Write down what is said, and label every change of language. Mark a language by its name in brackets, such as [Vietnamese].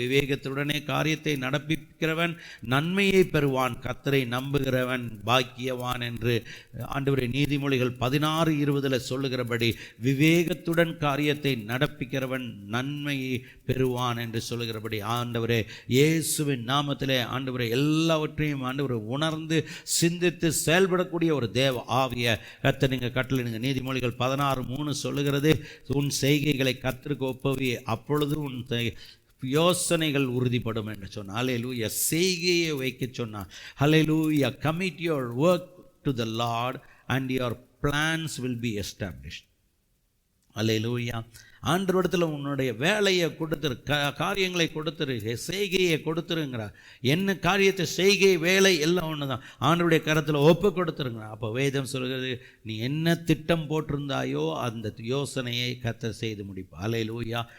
[Tamil] விவேகத்துடனே காரியத்தை நடப்பிக்கிறவன் நன்மையை பெறுவான், கர்த்தரை நம்புகிறவன் பாக்கியவான் என்று ஆண்டவரே நீதிமொழிகள் 16:20 சொல்லுகிறபடி விவேகத்துடன் காரியத்தை நடப்பிக்கிறவன் நன்மையை பெறுவான் என்று சொல்லுகிறபடி ஆண்டவரே இயேசுவின் நாமத்திலே ஆண்டவரே எல்லாவற்றையும் ஆண்டவரை உணர்ந்து சிந்தித்து செயல்படக்கூடிய ஒரு தேவ ஆவிய கர்த்தர் நீங்கள் கட்டளையிடுங்க. நீதிமொழிகள் 16:3 சொல்லுகிறது, உன் செய்கைகளை கர்த்தருக்கு ஒப்புவி, அப்பொழுது உன் யோசனைகள் உறுதிப்படும் என்று சொன்னார். ஹல்லேலூயா. செய்கையை வைக்க சொன்னார். ஹல்லேலூயா. [English] commit your work to the Lord and your plans will be established. [Tamil] ஹல்லேலூயா. ஆண்டவரிடத்தில் உன்னுடைய வேலையை கொடுத்துரு, காரியங்களை கொடுத்துரு, செய்கையை கொடுத்துருங்கிறார். என்ன காரியத்தை, செய்கை வேலை எல்லாம் ஒன்று தான், ஆண்டவருடைய கரத்தில் ஒப்பு கொடுத்துருங்க. அப்போ வேதம் சொல்கிறது, நீ என்ன திட்டம் போட்டிருந்தாயோ அந்த யோசனையை கர்த்தர் செய்து முடிப்பார். ஹல்லேலூயா.